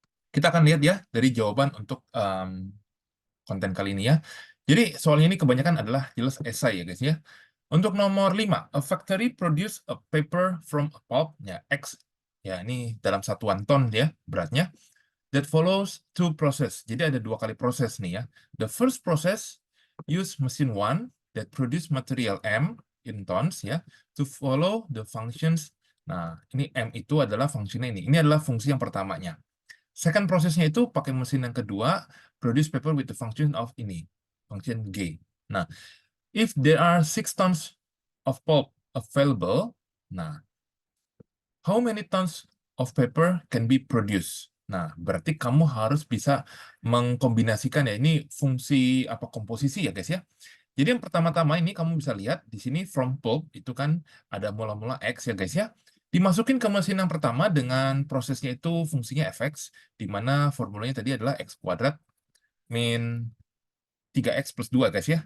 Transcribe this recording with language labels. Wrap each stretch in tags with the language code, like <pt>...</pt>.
<id>Kita akan lihat ya dari jawaban untuk konten kali ini ya. Jadi soalnya ini kebanyakan adalah jelas esai ya guys ya. Untuk nomor 5,</id> <en>a factory produce a paper from a pulp,</en> <id>ya X. Ya ini dalam satuan ton ya beratnya.</id> <en>That follows two process.</en> <id>Jadi ada dua kali proses nih ya.</id> <en>The first process use machine one that produce material M in tons ya to follow the functions.</en> <id>Nah, ini M itu adalah fungsinya ini. Ini adalah fungsi yang pertamanya. Second prosesnya itu pakai mesin yang kedua,</id> <en>produce paper with the function of</en> <id>ini, function G.</id> <en>Nah, if there are 6 tons of pulp available, nah, how many tons of paper can be produced?</en> <id>Nah, berarti kamu harus bisa mengkombinasikan ya. Ini fungsi apa komposisi ya, guys ya. Jadi yang pertama-tama ini kamu bisa lihat di sini from pulp itu kan ada mula-mula X ya, guys ya. Dimasukin ke mesin yang pertama dengan prosesnya itu fungsinya fx, di mana formulanya tadi adalah x kuadrat min 3x plus 2, guys ya.</id>